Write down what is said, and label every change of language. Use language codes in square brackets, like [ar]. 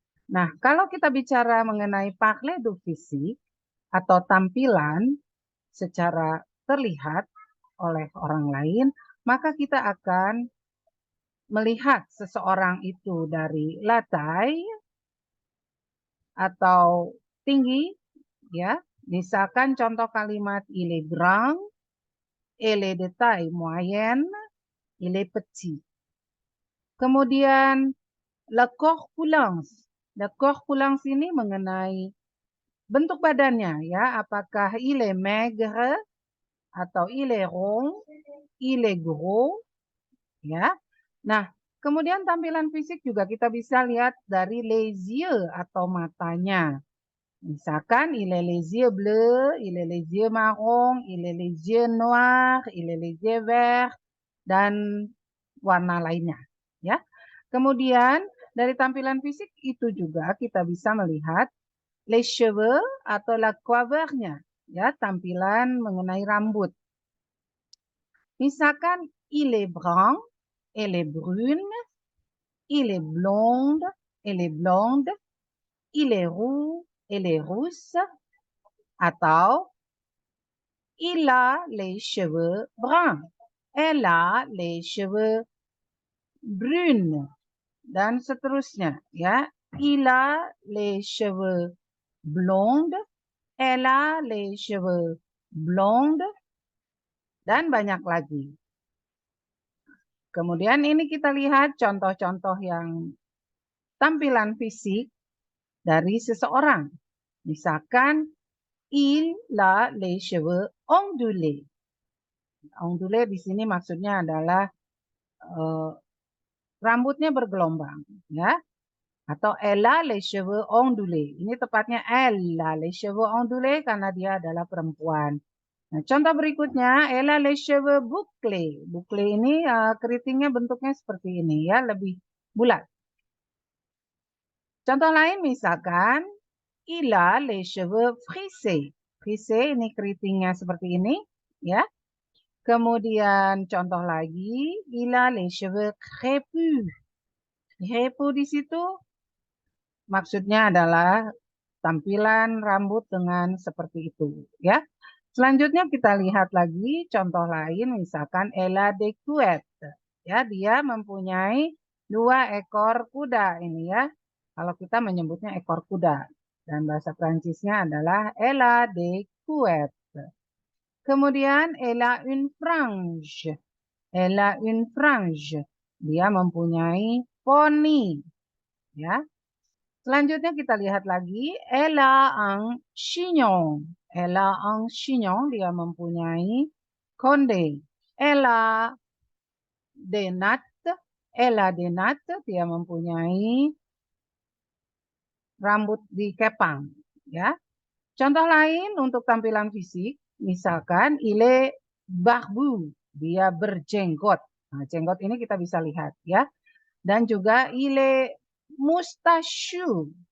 [id] Nah, kalau kita bicara mengenai [fr] parler du physique [id] atau tampilan secara terlihat oleh orang lain, maka kita akan melihat seseorang itu dari latai atau tinggi, ya. Misalkan contoh kalimat [fr] il est grand, elle est de taille moyenne, il est petit. [id] Kemudian la corpulence. La corpulence ini mengenai bentuk badannya, ya. [fr] Apakah il est maigre atau il est rond, il est gros, ya. [id] Nah, kemudian tampilan fisik juga kita bisa lihat dari les yeux atau matanya. [fr] Misalkan il est les yeux bleus, il est les yeux marron, il est les yeux noirs, il est les yeux verts, [id] dan warna lainnya. Ya. Kemudian dari tampilan fisik itu juga kita bisa melihat les cheveux atau la coiffure-nya, ya, tampilan mengenai rambut. [fr] Misalkan il est brun, elle est brune, il est blonde, elle est blonde, il est roux, elle est rousse, atau il a les cheveux bruns, elle a les cheveux brunes, [id] dan seterusnya, ya. [fr] Il a les cheveux blondes, elle a les cheveux blondes, [id] dan banyak lagi. Kemudian ini kita lihat contoh-contoh yang tampilan fisik dari seseorang. [fr] Misalkan, il a les cheveux ondulés. [id] Ondulé di sini maksudnya adalah rambutnya bergelombang, ya. [fr] Atau elle a les cheveux ondulés. [id] Ini tepatnya [fr] elle a les cheveux ondulés [id] karena dia adalah perempuan. Nah, contoh berikutnya, [fr] elle a les cheveux bouclés. [id] Bouclés ini keritingnya bentuknya seperti ini, ya, lebih bulat. Contoh lain misalkan, [fr] il a les cheveux frisés. [id] Frisé ini keritingnya seperti ini, ya. Kemudian contoh lagi, [fr] il a les cheveux crépus. [id] Crépus di situ maksudnya adalah tampilan rambut dengan seperti itu, ya. Selanjutnya kita lihat lagi contoh lain, misalkan [fr] elle a des couettes. [id] Ya, dia mempunyai 2 ekor kuda ini, ya. Kalau kita menyebutnya ekor kuda. Dan bahasa Prancisnya adalah [fr] elle a des couettes. Kemudian elle a une frange. Elle a une frange. [id] Dia mempunyai poni. Ya. Selanjutnya kita lihat lagi. [fr] Elle a un chignon. Elle a un chignon. [id] Dia mempunyai konde. [fr] Elle a des nattes. Elle a des nattes. [id] Dia mempunyai rambut dikepang. Ya. Contoh lain untuk tampilan fisik. Misalkan [fr] il est barbu. [id] Dia berjenggot. Nah, jenggot ini kita bisa lihat ya. Dan juga [fr] il est moustachu.